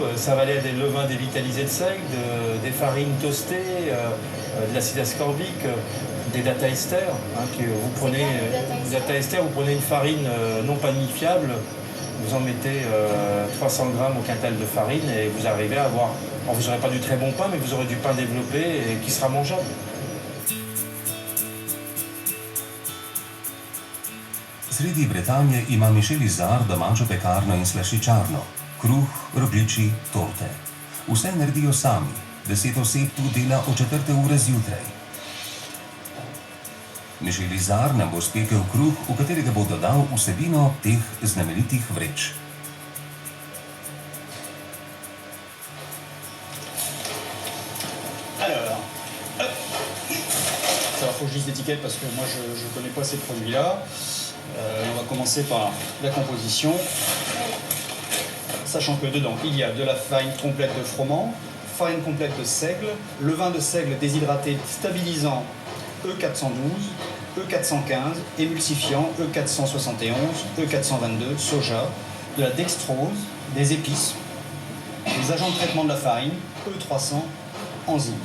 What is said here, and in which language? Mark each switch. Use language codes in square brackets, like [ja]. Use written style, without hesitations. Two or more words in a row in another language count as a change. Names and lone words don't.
[fr] Ça va aller des levains dévitalisés de seigle, des farines toastées, de l'acide ascorbique, des data esters. Que vous prenez, data ester, vous prenez une farine non panifiable, vous en mettez 300 grammes au quintal de farine et vous arrivez à avoir... Alors vous n'aurez pas du très bon pain, mais vous aurez du pain développé et qui sera mangeable. [sl] Sredi Bretanje ima Michel Izard domačo pekarno in slaščičarno. Kruh, rogljiči, torte. Vse naredijo sami. 10 oseb tu dela od 4. ure zjutraj. Michel Izard nam bo spekel kruh, v katerega bo dodal vsebino teh znamenitih vreč. [fr] Alors, hop. Ça faut que je lise l'étiquette parce que moi je ne connais pas ces produits-là. On va commencer par la composition. Sachant que dedans, il y a de la farine complète de froment, farine complète de seigle, levain de seigle déshydraté stabilisant E412, E415, émulsifiant E471, E422, soja, de la dextrose, des épices, des agents de traitement de la farine, E300, enzymes.